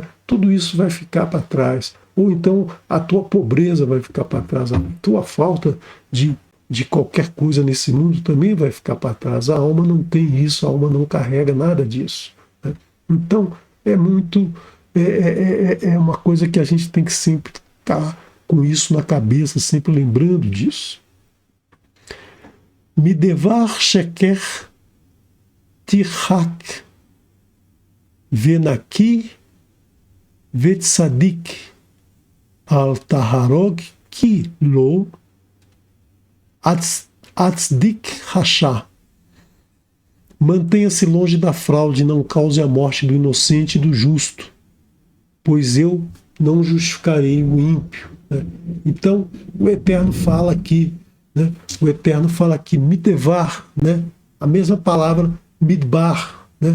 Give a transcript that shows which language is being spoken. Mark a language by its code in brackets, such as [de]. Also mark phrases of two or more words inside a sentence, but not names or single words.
[pt] Tudo isso vai ficar para trás. Ou então a tua pobreza vai ficar para trás, a tua falta de qualquer coisa nesse mundo também vai ficar para trás. A alma não tem isso, a alma não carrega nada disso, né? Então é uma coisa que a gente tem que sempre estar com isso na cabeça, sempre lembrando disso. [he] מדבר שקר תרחק ונקי וצדיק אל תהרג כי לא אצדיק רשע. [pt] Mantenha-se longe da fraude, não cause a morte do inocente e do justo, pois eu não justificarei o ímpio, né? Então, o Eterno fala aqui, né? O Eterno fala aqui, midevar, né? A mesma palavra midbar, né?